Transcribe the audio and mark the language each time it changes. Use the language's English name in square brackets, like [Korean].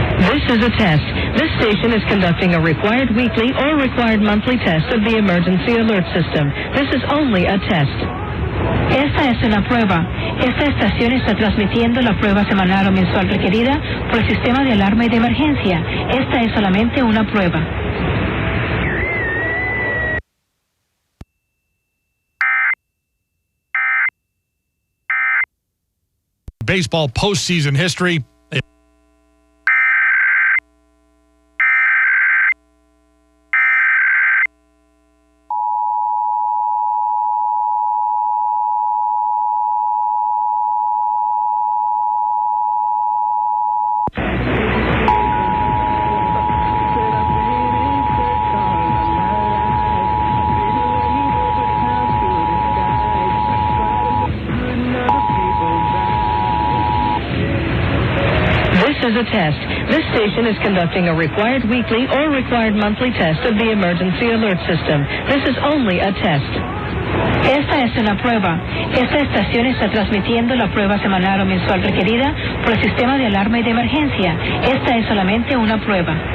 [English] This is a test. This station is conducting a required weekly or required monthly test of the emergency alert system. This is only a test. [Spanish] Esta es una prueba. Esta estación está transmitiendo la prueba semanal o mensual requerida por el sistema de alarma y de emergencia. Esta es solamente una prueba. [English] baseball postseason history. This is a test. This station is conducting a required weekly or required monthly test of the emergency alert system. This is only a test. [Spanish] Esta es una prueba. Esta estación está transmitiendo la prueba semanal o mensual requerida por el sistema de alarma y de emergencia. Esta es solamente una prueba.